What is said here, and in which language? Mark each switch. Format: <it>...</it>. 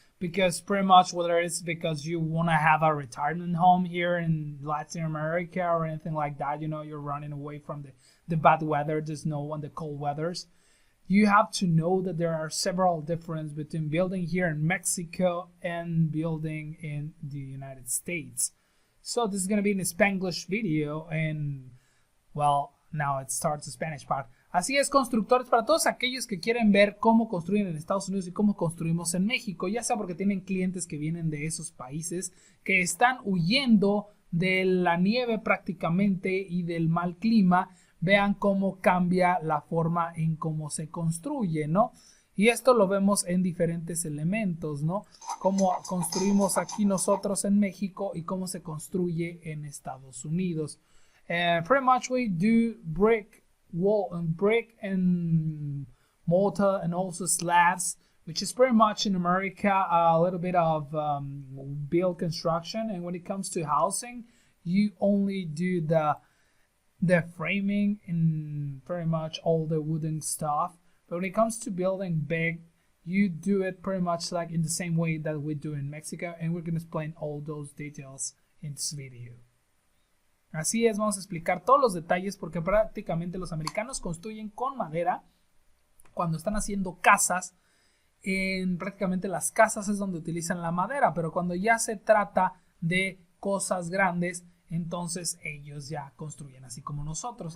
<en>Because pretty much whether it's because you want to have a retirement home here in Latin America or anything like that, you know, you're running away from the bad weather, the snow and the cold weathers. You have to know that there are several differences between building here in Mexico and building in the United States. So this is going to be an Spanglish video and, well, now it starts the Spanish part.</en> <es>Así es, constructores, para todos aquellos que quieren ver cómo construyen en Estados Unidos y cómo construimos en México, ya sea porque tienen clientes que vienen de esos países, que están huyendo de la nieve prácticamente y del mal clima, vean cómo cambia la forma en cómo se construye, ¿no? Y esto lo vemos en diferentes elementos, ¿no? Cómo construimos aquí nosotros en México y cómo se construye en Estados Unidos.</es> <en>Pretty much we do brick and mortar and also slabs, which is pretty much in America a little bit of build construction. And when it comes to housing, you only do the framing and pretty much all the wooden stuff. But when it comes to building big, you do it pretty much like in the same way that we do in Mexico, and we're going to explain all those details in this video.</en> <es>Así es, vamos a explicar todos los detalles porque prácticamente los americanos construyen con madera cuando están haciendo casas. En prácticamente las casas es donde utilizan la madera, pero cuando ya se trata de cosas grandes, entonces ellos ya construyen así como nosotros.</es>